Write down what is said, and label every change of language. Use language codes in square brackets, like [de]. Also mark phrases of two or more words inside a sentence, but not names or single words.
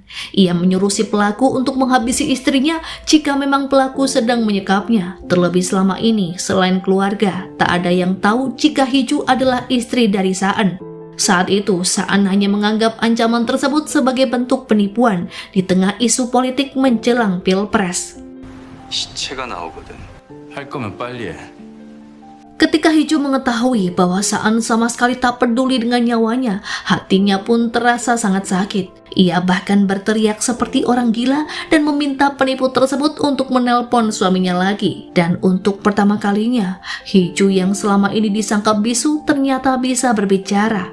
[id] Ia menyuruh si pelaku untuk menghabisi istrinya jika memang pelaku sedang menyekapnya. Terlebih selama ini, selain keluarga, tak ada yang tahu jika Hiju adalah istri dari Saan. Saat itu, Saan hanya menganggap ancaman tersebut sebagai bentuk penipuan di tengah isu politik menjelang Pilpres. [ko] 시체가 나오거든. 할 거면 빨리 해. [id] Ketika Hiju mengetahui bahwa Saan sama sekali tak peduli dengan nyawanya, hatinya pun terasa sangat sakit. Ia bahkan berteriak seperti orang gila dan meminta penipu tersebut untuk menelpon suaminya lagi. Dan untuk pertama kalinya, Hiju yang selama ini disangka bisu ternyata bisa berbicara.